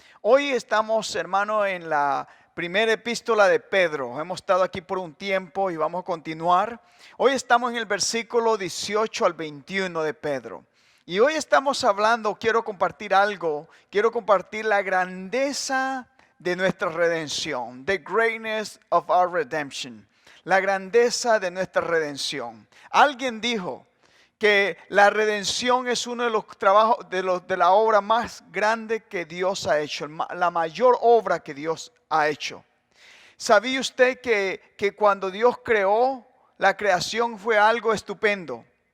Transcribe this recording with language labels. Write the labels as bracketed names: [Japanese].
[Spanish] Hoy estamos, hermano, en la primera epístola de Pedro. Hemos estado aquí por un tiempo y vamos a continuar. Hoy estamos en el versículo 18 al 21 de Pedro. Y hoy estamos hablando, quiero compartir algo, quiero compartir la grandeza de nuestra redención. [English] The greatness of our redemption. [Spanish] La grandeza de nuestra redención. Alguien dijo que la redención es uno de los trabajos, de la obra más grande que Dios ha hecho, la mayor obra que Dios ha hecho. ¿Sabía usted que cuando Dios creó, la creación fue algo estupendo?